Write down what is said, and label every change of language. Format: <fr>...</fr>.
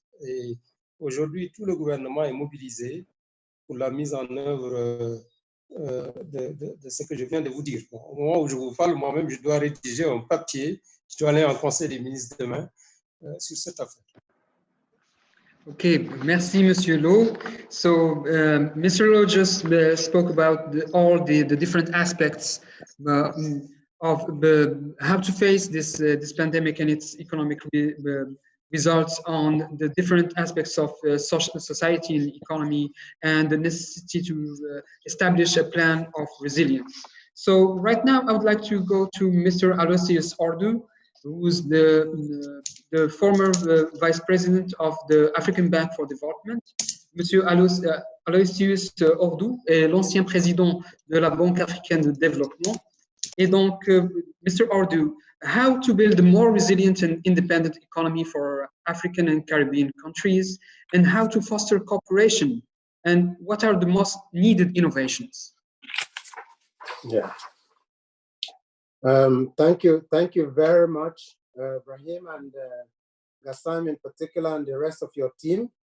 <fr>Et aujourd'hui, tout le gouvernement est mobilisé pour la mise en œuvre de ce que je viens de vous dire. Bon, au moment où je vous parle, moi-même, je dois rédiger un papier, je dois aller en conseil des ministres demain sur cette affaire. Okay, merci, Monsieur Lo.</fr> <en>So, Mr. Lo just spoke about all the different aspects of how to face this pandemic and its economic results on the different aspects of social society and economy, and the necessity to establish a plan of resilience. So right now, I would like to go to Mr. Aloysius Ordu, who's the former vice president of the African Bank for Development.</en> <fr>Monsieur Aloysius Ordu est l'ancien président de la Banque africaine de développement. Et donc, Mr.</fr> <en>Ordu, how to build a more resilient and independent economy for African and Caribbean countries, and how to foster cooperation, and what are the most needed innovations? Yeah. Thank you very much, Brahim and Gassam in particular, and the rest of your team.</en>